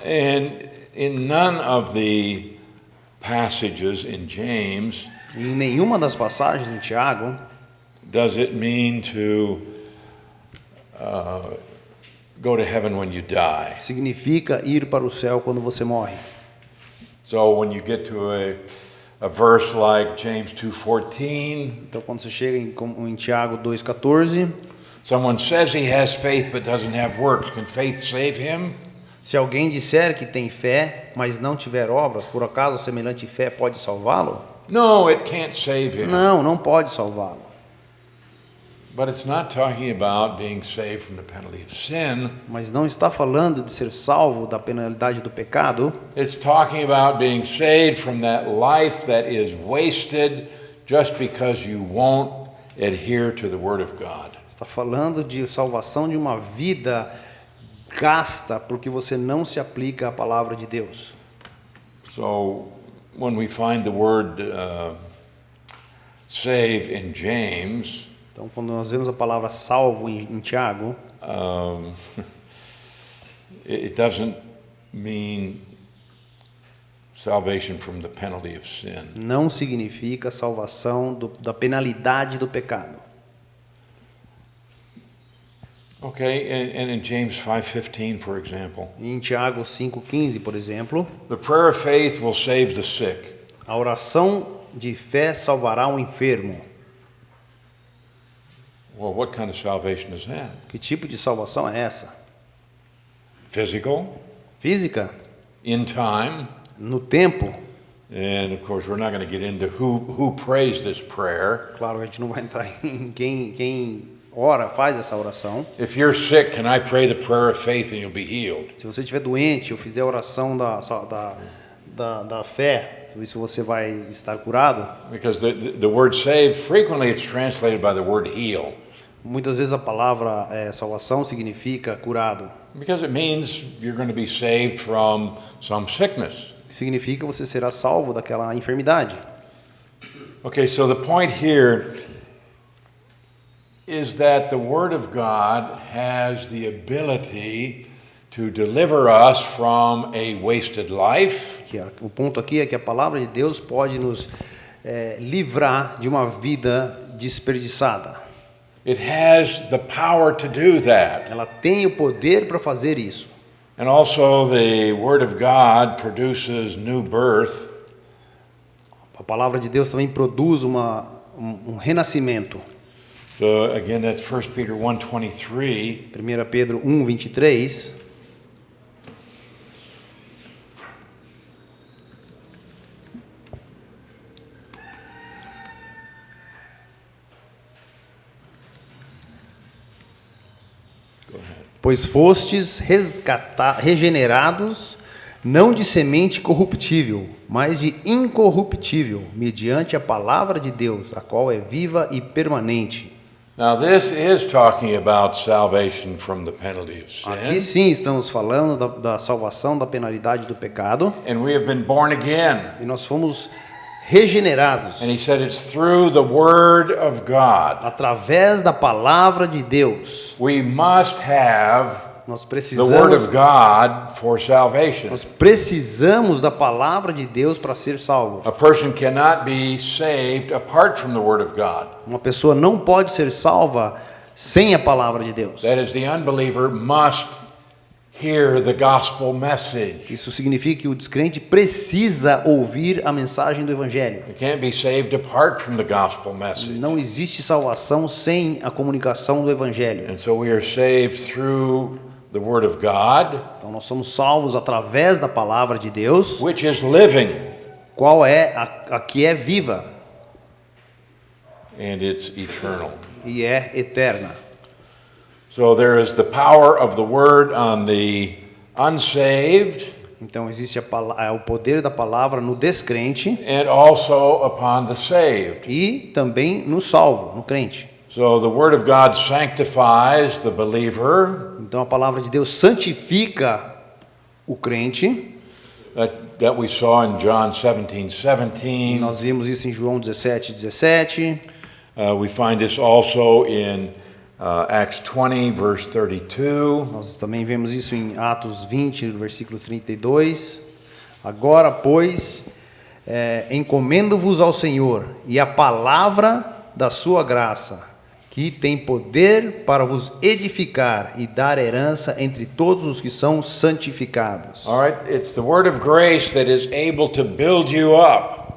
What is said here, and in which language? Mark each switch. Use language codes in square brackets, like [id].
[en] And in none of the passages in James [pt] Em nenhuma das passagens em Tiago [en] does it mean to go to heaven when you die. [pt] significa ir para o céu quando você morre. [en] So when you get to a verse like James 2:14, [pt] Então quando você chega em Tiago 2,14, [en] someone says he has faith but doesn't have works. Can faith save him? [pt] se alguém disser que tem fé, mas não tiver obras, por acaso semelhante fé pode salvá-lo? [en] No, it can't save him. [pt] Não, não pode salvá-lo. [en] But it's not talking about being saved from the penalty of sin. [pt] Mas não está falando de ser salvo da penalidade do pecado. [en] It's talking about being saved from that life that is wasted just because you won't adhere to the Word of God. [pt] Está falando de salvação de uma vida gasta porque você não se aplica à palavra de Deus. [en] So when we find the word save in James, [pt] Então, quando nós vemos a palavra salvo em Tiago, [en] it doesn't mean salvation from the penalty of sin. [pt] não significa salvação da penalidade do pecado. [en] Okay, and in James 5:15, for example, [pt] Em Tiago 5,15, por exemplo, [en] the prayer of faith will save the sick. [pt] a oração de fé salvará o enfermo. [en] Well, what kind of salvation is that? [pt] Que tipo de salvação é essa? [en] Physical, [pt] Física? [en] in time, [pt] No tempo? [en] and of course we're not going to get into who prays this prayer. [pt] Claro, a gente não vai entrar em quem ora, faz essa oração. [en] If you're sick, can I pray the prayer of faith and you'll be healed? [pt] Se você estiver doente, eu fizer a oração da fé, isso você vai estar curado. [en] Because the word save, frequently it's translated by the word heal. [pt] Muitas vezes a palavra salvação significa curado. [en] Because it means you're going to be saved from some sickness. [pt] Significa você será salvo daquela enfermidade. [en] Okay, so the point here is that the Word of God has the ability to deliver us from a wasted life. [pt] O ponto aqui é que a palavra de Deus pode nos livrar de uma vida desperdiçada. [en] It has the power to do that. [pt] Ela tem o poder para fazer isso. [en] And also the Word of God produces new birth. [pt] A palavra de Deus também produz um renascimento. [en] So again, that's 1 Peter 1:23. [pt] 1 Pedro 1:23. Pois fostes regenerados, não de semente corruptível, mas de incorruptível, mediante a palavra de Deus, a qual é viva e permanente. [en] Now this is talking about salvation from the penalty of [pt] Aqui [en] sin. [pt] sim estamos falando da salvação da penalidade do pecado, [en] And we have been born again. [pt] e nós fomos regenerados [en] And he said it's through the Word of God. [pt] através da palavra de Deus. [en] We must have [pt] Nós [en] the Word of God for salvation. [pt] nós precisamos da palavra de Deus para ser salvo. [en] A person cannot be saved apart from the Word of God. [pt] Uma pessoa não pode ser salva sem a palavra de Deus. [en] That is, the unbeliever must hear the gospel message. [pt] Isso significa que o descrente precisa ouvir a mensagem do Evangelho. [en] You can't be saved apart from the gospel message. [pt] Não existe salvação sem a comunicação do Evangelho. [en] And so we are saved through the Word of God, [pt] Então nós somos salvos através da palavra de Deus, [en] which is living, [pt] qual é a que é viva [en] and it's eternal. [pt] e é eterna. [en] So there is the power of the Word on the unsaved, [pt] Então existe o poder da palavra no descrente [en] and also upon the saved. [pt] e também no salvo, no crente. [en] So the Word of God sanctifies the believer. [pt] Então a palavra de Deus santifica o crente. [en] That we saw in John 17:17. [pt] Nós vimos isso em João 17:17. [en] We find this also in Acts 20, verse 32. [pt] Nós também vemos isso em Atos 20, no versículo 32. Agora, pois, encomendo-vos ao Senhor e a palavra da sua graça, que tem poder para vos edificar e dar herança entre todos os que são santificados. [en] All right, it's the word of grace that is able to build you up.